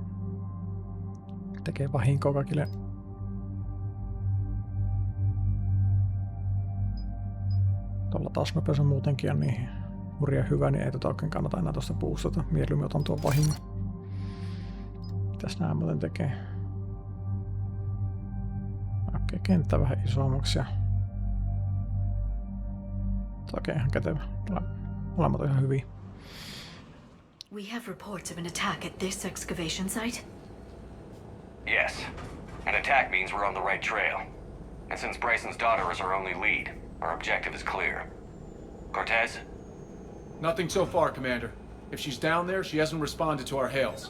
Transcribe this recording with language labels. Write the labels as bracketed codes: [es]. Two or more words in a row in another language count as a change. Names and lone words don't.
[fi] Tekee vahinkoa kaikille. Tuolla taas nopeus on muutenkin on niin hurja hyvä, niin ei tota oikein kannata enää tuosta boostata. Mieluummin otan tuon vahingon. Mitäs nää muuten tekee? Okei, kenttä vähän isommaksi ja... Okei, ihan kätevä. Molemmat on ihan hyviä. [en] We have reports of an attack at this excavation site. Yes. An attack means we're on the right trail. And since Bryson's daughter is our only lead, our objective is clear. Cortez? Nothing so far, Commander. If she's down there, she hasn't responded to our hails.